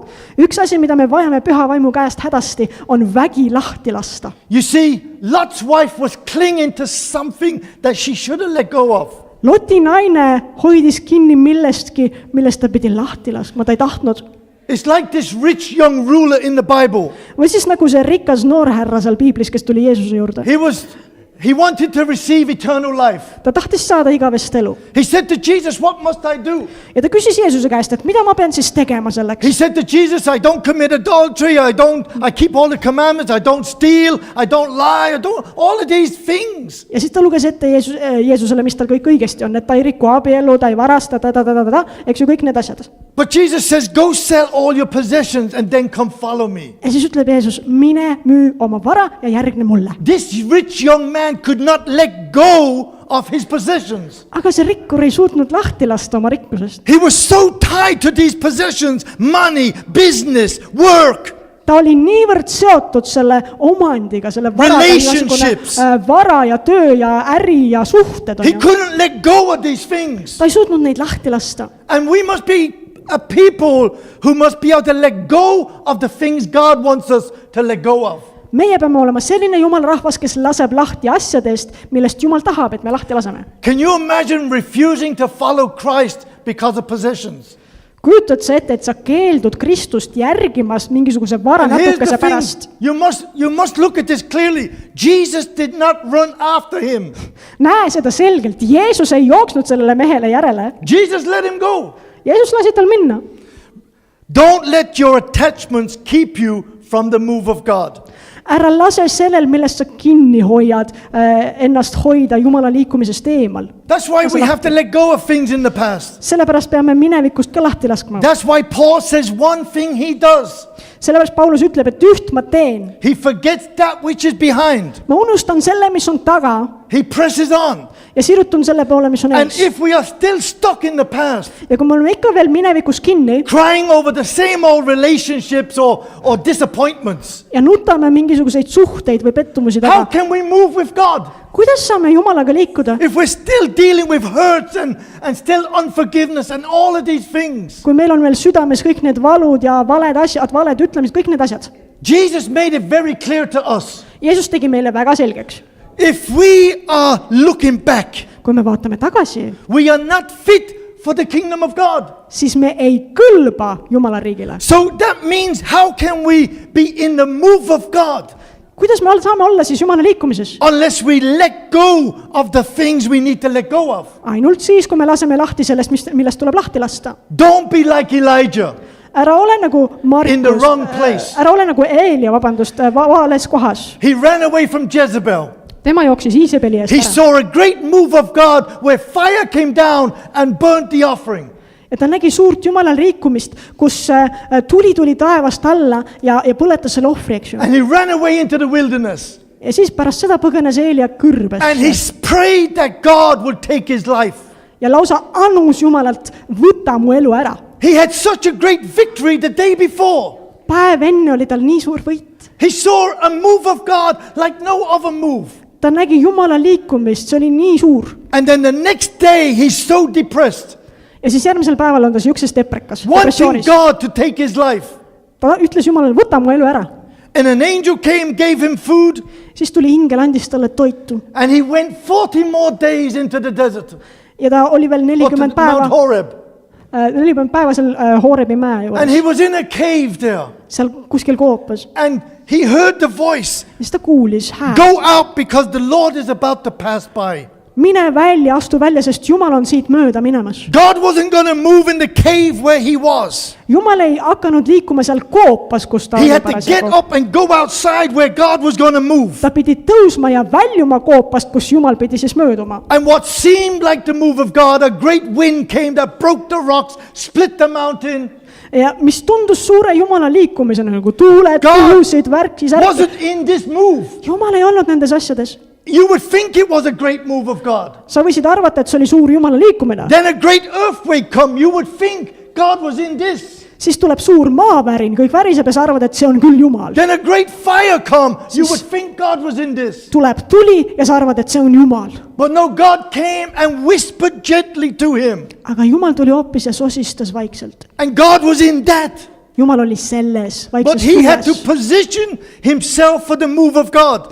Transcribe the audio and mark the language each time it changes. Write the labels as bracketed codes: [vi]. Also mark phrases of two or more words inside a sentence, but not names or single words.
[et] Üks asi, mida me vajame püha vaimu käest hädasti, on vägi lahti lasta. [en] You see, Lot's wife was clinging to something that she should have let go of. [et] Loti naine hoidis kinni millestki, millest ta pidi lahti laskma, ta ei tahtnud. [en] It's like this rich young ruler in the Bible. [et] Või siis nagu see rikas noorhärra seal piiblis, kes tuli Jeesuse juurde. [en] He wanted to receive eternal life. [et] Ta tahtis saada igavest elu. [en] He said to Jesus, what must I do? [et] Ja ta küsis Jeesuse käest, et mida ma pean siis tegema [en] He [et] selleks. [en] said to Jesus, I don't commit adultery, I keep all the commandments, I don't steal, I don't lie, I don't, all of these things. [et] Ja siis ta luges ette Jeesusele, mis tal kõik õigesti on, et ta ei riku abielu, ta ei varasta, eks ju kõik need asjad. [en] But Jesus says, go sell all your possessions and then come follow me. [et] Ja siis ütleb Jeesus, mine müü oma vara ja järgne mulle. [en] This rich young man could not let go of his possessions. [et] Aga see rikkur ei suutnud lahti lasta oma rikkusest. [en] He was so tied to these possessions, money, business, work. [et] Ta oli niivõrd seotud selle omandiga, selle varaga, [en] Relationships. [et] vara ja töö ja äri ja suhted. [en] He couldn't let go of these things. [et] Ta ei suutnud neid lahti lasta. [en] And we must be a people who must be able to let go of the things God wants us to let go of. [et] meie peame olema selline Jumala rahvas, kes laseb lahti asjadest, millest Jumal tahab, et me lahti laseme. [en] Can you imagine refusing to follow Christ because of possessions? [et] Kujutad sa ette, et sa keeldud Kristust järgimas mingisuguse vara [en] And here's the [et] natukese [en] thing, [et] pärast. [en] you must look at this clearly. Jesus did not run after him. [et] Näe seda selgelt. Jeesus ei jooksnud sellele mehele järele. [en] Jesus let him go. [et] Jeesus lasi tal minna. [en] Don't let your attachments keep you from the move of God. [et] Ära lase sellel, millest sa kinni hoiad, ennast hoida Jumala liikumisest eemal. [en] That's why we have to let go of things in the past. [et] Sellepärast peame minevikust ka lahti laskma. [en] That's why Paul says one thing he does. [et] Sellepärast Paulus ütleb, et üht ma teen. [en] He forgets that which is behind. [et] Ma unustan selle, mis on taga [en] He presses on. [et] ja sirutun selle poole, mis on [en] And [et] ees. [en] if we are still stuck in the past, [et] Ja kui me oleme ikka veel minevikus kinni [en] crying over the same old relationships or disappointments, [et] ja nutame mingisuguseid suhteid või pettumusi [en] how [et] taga, [en] can we move with God? [et] kuidas saame Jumalaga liikuda, [en] If we're still dealing with hurts and still unforgiveness and all of these things. [et] kui meil on veel südames kõik need valud ja valed asjad, valed ütlemised, kõik need asjad. [en] Jesus made it very clear to us. [et] Jeesus tegi meile väga selgeks. [en] If we are looking back, [et] Kui me vaatame tagasi, [en] we are not fit for the kingdom of God. [et] siis me ei kõlba Jumala riigile. [en] So that means how can we be in the move of God [et] Kuidas me saame olla siis Jumala liikumises? [en] unless we let go of the things we need to let go of? [et] Ainult siis, kui me laseme lahti sellest, millest tuleb lahti lasta. [en] Don't be like Elijah. [et] Ära ole nagu [en] In the [et] Markus, [en] wrong place. [et] ära ole nagu Eelia, vabandust, vales kohas. [en] He ran away from Jezebel. [et] Tema jooksis Iisabeli eest [en] He [et] ära. [en] saw a great move of God where fire came down and burnt the offering. [et] Ja ta nägi suurt Jumala liikumist, kus tuli taevast alla ja põletas selle ohvri, eks ju. [en] And he ran away into the wilderness. [et] Ja siis pärast seda põgenes Eelia kõrbesse. [en] And he prayed that God would take his life. [et] Ja lausa anus Jumalalt, võta mu elu ära. [en] He had such a great victory the day before. [et] Päev enne oli tal nii suur võit. [en] He saw a move of God like no other move. [et] Ta nägi Jumala liikumist, see oli nii suur. [en] And then the next day he's so depressed, [et] Ja siis järgmisel päeval on ta siukses deprekas, [en] wanting [et] depressioonis. [en] God to take his life. [et] Ta ütles Jumalale, võta mu elu ära. [en] And an angel came, gave him food, [et] Siis tuli ingel, andis talle toitu. [en] and he went 40 more days into the desert. [et] Ja ta oli veel [en] Or to [et] 40 [en] Mount [et] päeva, [en] Horeb. [et] 40 päeva seal Horebi mäe [en] And [et] juures. [en] he was in a cave there. [et] Seal kuskil koopas. [en] And he heard the voice, [et] Ja siis ta kuulis hääl. [en] go out because the Lord is about to pass by. [et] Mine välja, astu välja, sest Jumal on siit mööda minemas. [en] God wasn't going to move in the cave where he was. [et] Jumal ei hakanud liikuma seal koopas, kus ta [en] He [et] oli [en] had to get [et] parasjagu. [en] up and go outside where God was going to move. [et] Ta pidi tõusma ja väljuma koopast, kus Jumal pidi siis mööduma. [en] And what seemed like the move of God, a great wind came that broke the rocks, split the mountain, [et] Ja mis tundus suure Jumala liikumisena, nagu tuuled, [en] God [et] puhusid, värkis, [en] wasn't in this move. [et] Jumal ei olnud nendes asjades. [en] You would think it was a great move of God. [et] Sa võisid arvata, et see oli suur Jumala liikumine. [en] Then a great earthquake come, you would think God was in this. [et] Siis tuleb suur maavärin, kõik väriseb ja sa arvad, et see on küll Jumal. [en] Then a great fire come, you would think God was in this. [et] Tuleb tuli ja sa arvad, et see on Jumal. [en] But no, God came and whispered gently to him. [et] Aga Jumal tuli hoopis ja sosistas vaikselt. [en] And God was in that. [et] Jumal oli selles [en] But [et] vaikses [en] he had to [et] tules. [en] position himself for the move of God.